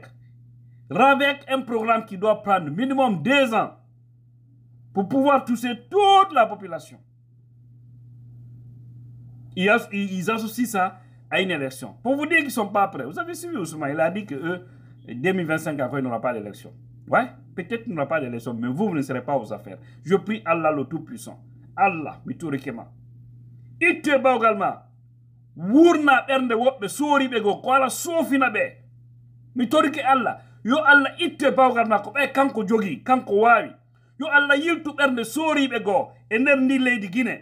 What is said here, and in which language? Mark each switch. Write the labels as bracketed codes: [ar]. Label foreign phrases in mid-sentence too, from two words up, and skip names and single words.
[fr] RAVEC, un programme qui doit prendre minimum 2 ans pour pouvoir toucher toute la population. Ils associent ça à une élection. Pour vous dire qu'ils ne sont pas prêts. Vous avez suivi Ousmane, il a dit que 2025, après, il n'y aura pas d'élection. Ouais, peut-être qu'il n'y aura pas d'élection, mais vous ne serez pas aux affaires. Je prie Allah le Tout-Puissant. [ff] Allah, miturikema. Itte également. Wurna bernde wobbe sori be go ko ala sofina be. Mitorike Allah. Yo Allah itte également ko be kanko jogi, kanko wawi. Yo Allah yiltu bernde sori be go e nder ndi leydi Guinée.